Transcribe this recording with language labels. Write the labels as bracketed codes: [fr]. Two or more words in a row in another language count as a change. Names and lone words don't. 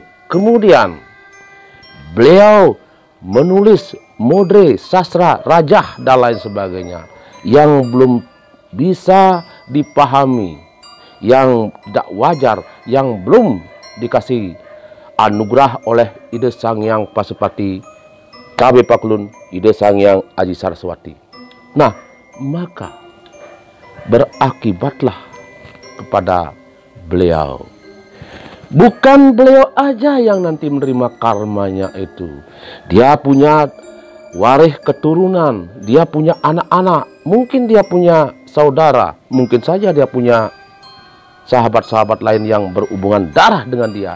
[id] Kemudian beliau menulis modre, sastra, rajah, dan lain sebagainya yang belum bisa dipahami, yang tidak wajar, yang belum dikasih anugerah oleh Ide Sang Hyang Pasupati, KB Paklun, Ide Sang Hyang Aji Saraswati. Nah, maka berakibatlah kepada beliau. Bukan beliau aja yang nanti menerima karmanya itu. Dia punya waris keturunan, dia punya anak-anak, mungkin dia punya saudara, mungkin saja dia punya sahabat-sahabat lain yang berhubungan darah dengan dia.